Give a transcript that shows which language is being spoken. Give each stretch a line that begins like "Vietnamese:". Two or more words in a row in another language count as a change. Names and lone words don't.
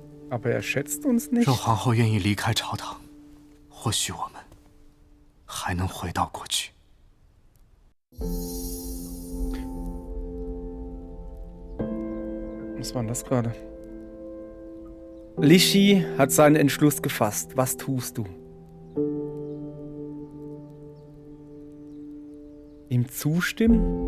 German: Aber er schätzt uns nicht.
Chinese: 若皇后愿意离开朝堂，或许我们还能回到过去。
German: Was war denn das gerade? Lishi hat seinen Entschluss gefasst. Was tust du? Ihm zustimmen?